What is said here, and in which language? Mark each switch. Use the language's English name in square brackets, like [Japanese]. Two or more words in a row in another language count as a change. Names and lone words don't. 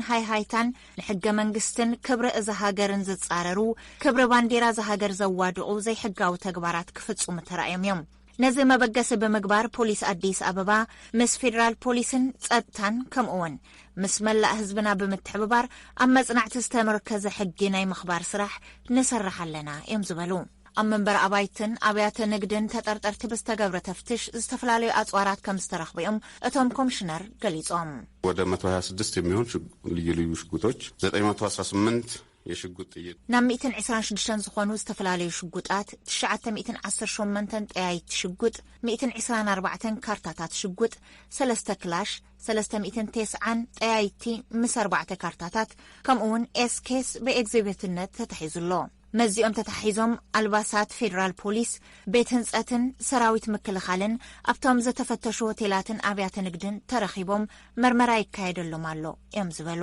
[Tigrinya] ሃይሃይታን ንሕገ መንግስትን ክብሪ እዚ ሃገርን ዝጻረሩ ክብሪ ባንዴራ ዝሃገር ዘዋድቑ ዘይሕጋዊ ተግባራት ክፍጽሙ ተራእዮም እዮም ነዚ መበገሲ ብምግባር ፖሊስ አዲስ አበባ ምስ ፌደራል ፖሊስን ጸጥታን ከምኡውን ምስ መላእ ህዝብና ብምትሕብባር ኣብ መጽናዕቲ ዝተመርከዘ ሕጊ ናይ ምኽባር ስራሕ ንሰርሕ ኣለና እዮም ዝበሉ ኣብ መንበር ኣባይትን ኣብያተ ንግድን ተጠርጠርቲ ብዝተገብረ ተፍትሽ ዝተፈላለዩ ኣጽዋራት ከም ዝተረኽበዮም እቶም ኮሚሽነር ገሊጾም [Amharic] ወደ 126 የሚሆን ልዩ ልዩ ሽጉጦች 918 የሽጉጥ ጥይት [Tigrinya] ናብ 126 ዝኾኑ ዝተፈላለዩ ሽጉጣት 918 ጠያይት ሽጉጥ 124 ካርታታት ሽጉጥ 3 ክላሽ 390 ጠያይቲ ምስ 4 ካርታታት ከምኡውን ኤስኬስ ብኤግዚቢትነት ተታሒዙሎ መዚኦም ተታሒዞም ኣልባሳት ፌደራል ፖሊስ ቤት ህንጸትን ሰራዊት ምክልኻልን ኣብቶም ዝተፈተሹ ሆቴላትን ኣብያተ ንግድን ተረኺቦም መርመራ ይካየደሎም ኣሎ እዮም ዝበሉ